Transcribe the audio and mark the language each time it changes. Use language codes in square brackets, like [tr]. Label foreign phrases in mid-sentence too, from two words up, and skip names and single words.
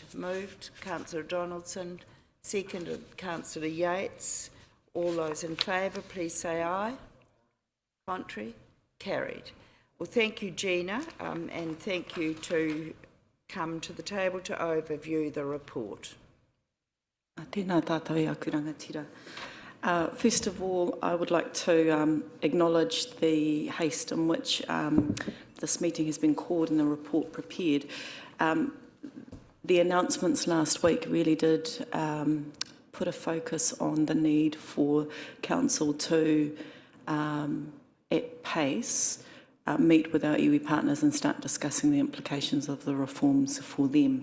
[en] Moved, Councillor Donaldson. Seconded, Councillor Yates. All those in favour, please say aye. Contrary? Carried. Well, thank you, Gina, and thank you to come to the table to overview the report. [mi] Tēnā tātou I aku rangatira. [en] First of all, I would like to acknowledge the haste in which this meeting has been called and the report prepared. The announcements last week really did put a focus on the need for Council to, at pace, meet with our iwi partners and start discussing the implications of the reforms for them.